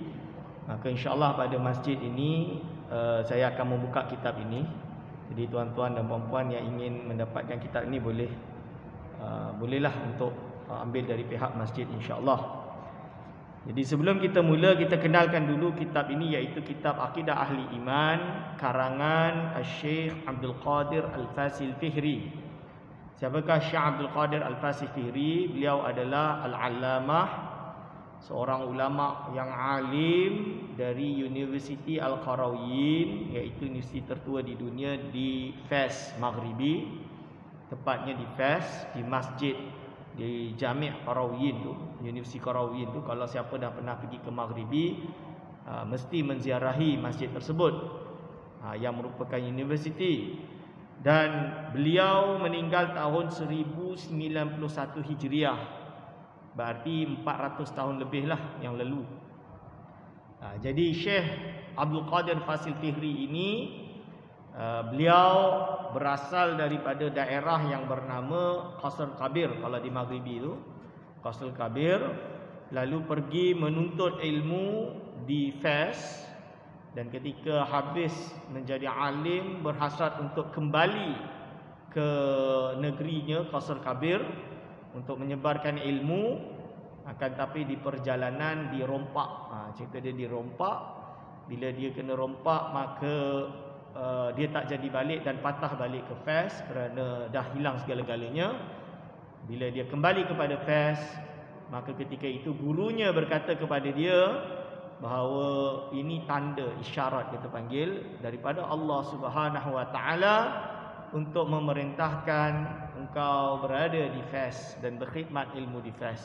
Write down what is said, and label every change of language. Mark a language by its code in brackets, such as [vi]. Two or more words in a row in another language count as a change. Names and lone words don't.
[ms] Maka insyaAllah pada masjid ini saya akan membuka kitab ini. Jadi tuan-tuan dan puan-puan yang ingin mendapatkan kitab ini bolehlah untuk ambil dari pihak masjid insyaAllah. Jadi sebelum kita mula, kita kenalkan dulu kitab ini, iaitu kitab Aqidah Ahli Iman karangan Syekh Abdul Qadir Al-Fasil Fihri. Siapakah Syekh Abdul Qadir Al-Fasil Fihri? Beliau adalah Al-Allamah, seorang ulama yang alim dari Universiti Al-Qarawiyyin, iaitu universiti tertua di dunia di Fes Maghribi, tepatnya di Fes, di masjid di Jami' Qarawiyyin tu, Universiti Qarawiyyin tu. Kalau siapa dah pernah pergi ke Maghribi, mesti menziarahi masjid tersebut, yang merupakan universiti. Dan beliau meninggal tahun 1091 Hijriah, berarti 400 tahun lebih lah yang lalu. Jadi Syekh Abdul Qadir Fasil Fihri ini, beliau berasal daripada daerah yang bernama Qasr Kabir. Kalau di Maghribi itu Qasr Kabir. Lalu pergi menuntut ilmu di Fes, dan ketika habis menjadi alim, berhasrat untuk kembali ke negerinya Qasr Kabir untuk menyebarkan ilmu. Akan tapi di perjalanan dirompak. Cerita dia dirompak. Bila dia kena rompak, maka dia tak jadi balik dan patah balik ke Fes kerana dah hilang segala-galanya. Bila dia kembali kepada Fes, maka ketika itu gurunya berkata kepada dia bahawa ini tanda, isyarat kita panggil, daripada Allah [ar] سبحانه وتعالى [ms] untuk memerintahkan engkau berada di Fes dan berkhidmat ilmu di Fes.